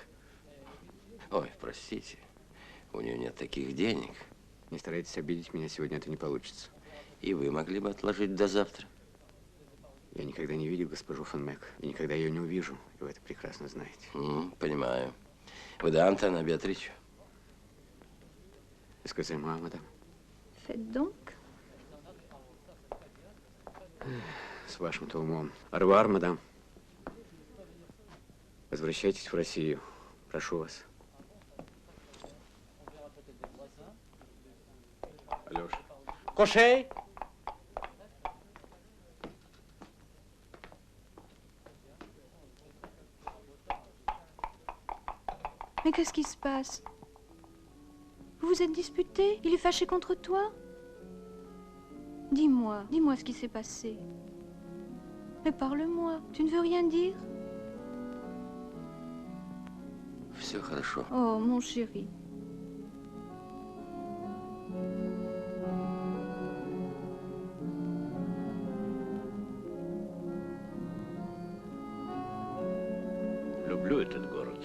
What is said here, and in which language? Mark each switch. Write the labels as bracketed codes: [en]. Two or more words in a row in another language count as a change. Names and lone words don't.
[ru] Ой, простите, у нее нет таких денег. Не старайтесь обидеть меня, сегодня это не получится. И вы могли бы отложить до завтра. Я никогда не видел госпожу фон Мэк, и никогда ее не увижу, и вы это прекрасно знаете. Понимаю. Вы да, Антона Беатрич? [fr] Excusez-moi, мадам. Faites donc. [ru] С вашим-то умом. Арвар, мадам. Возвращайтесь в Россию. Прошу вас. Алёша. Кошей! [fr] Mais qu'est-ce qui se passe? Vous vous êtes disputé? Il est fâché contre toi? Dis-moi ce qui s'est passé. Mais parle-moi, tu ne veux rien dire? [ru] Все хорошо. [fr] Oh, mon chéri. [ru] Люблю этот город.